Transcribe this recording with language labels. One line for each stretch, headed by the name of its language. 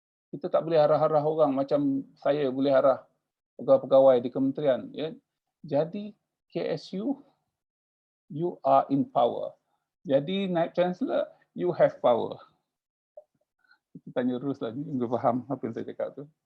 Malay: Kita tak boleh harah-harah orang macam saya boleh harah pegawai-pegawai di kementerian. Ya.
English: Jadi KSU, you are in power. Jadi naib chancellor, you have power.
Malay: Kita tanya terus lagi, dia faham apa yang saya cakap tu.